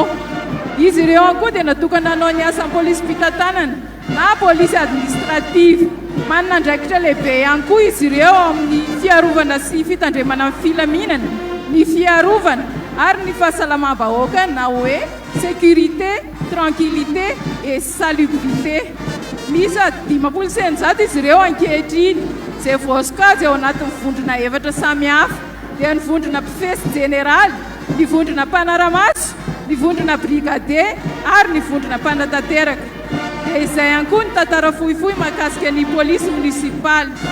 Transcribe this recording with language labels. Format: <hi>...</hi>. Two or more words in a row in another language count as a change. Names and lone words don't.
<mg>Izy ireo koa dia natokana hanao ny asan'ny polisy mpitantanana na polisy administrative. Manana andraikitra lehibe ihany koa izy ireo amin'ny fiarovana sy fitandremana amin'ny filaminana, ny fiarovana ary ny fahasalamam-bahoaka na hoe</mg> <fr>sécurité, tranquillité et salubrité.</fr> <mg>Misy 500 izy ireo ankehitriny izay voasokajy ao anatin'ny vondrona efatra samihafa dia ny vondrona mpifesy jeneraly, ny vondrona mpanaramaso, ny vondrona brigadier ary ny vondrona mpanatanteraka. Dia izay ihany koa ny tantara fohifohy mahakasika ny polisy munisipaly.</mg>